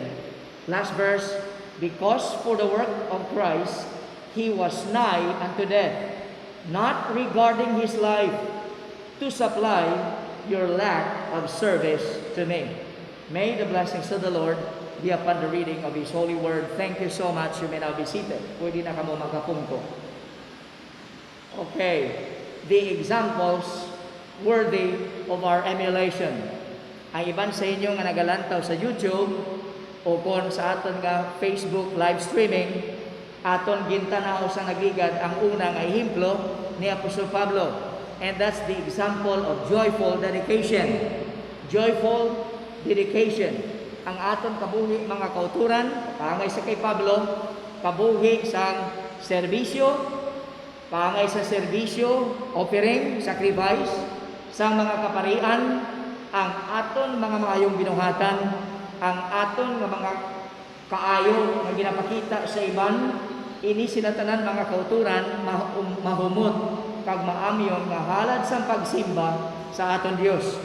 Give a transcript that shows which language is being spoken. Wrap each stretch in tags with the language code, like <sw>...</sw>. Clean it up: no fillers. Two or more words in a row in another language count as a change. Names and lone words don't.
<en>Last verse, because for the work of Christ he was nigh unto death, not regarding his life, to supply your lack of service to me. May the blessings of the Lord be upon the reading of His holy word. Thank you so much. You may now be seated.</en> <hil>Pwede na kamo magkapungko.</hil> <en>Okay, the examples worthy of our emulation.</en> <hil>Ang iban sa inyo nga nagalantaw sa YouTube o kon sa aton nga Facebook</hil> <en>live streaming,</en> <hil>aton gintanaw sa nagigad ang una nga ehemplo ni Apostol Pablo.</hil> <en>And that's the example of joyful dedication. Joyful dedication.</en> <hil>Ang aton kabuhi mga kauturan, pangay sa kay Pablo, kabuhi sang serbisyo, pangay sa serbisyo, offering, sacrifice, sang mga kaparian, ang aton mga maayong binuhatan, ang aton nga mga kaayo nga ginapakita sa iban, ini sila tanan mga kauturan mahumot kag maamyon nga halad sa pagsimba sa aton Dios.</hil>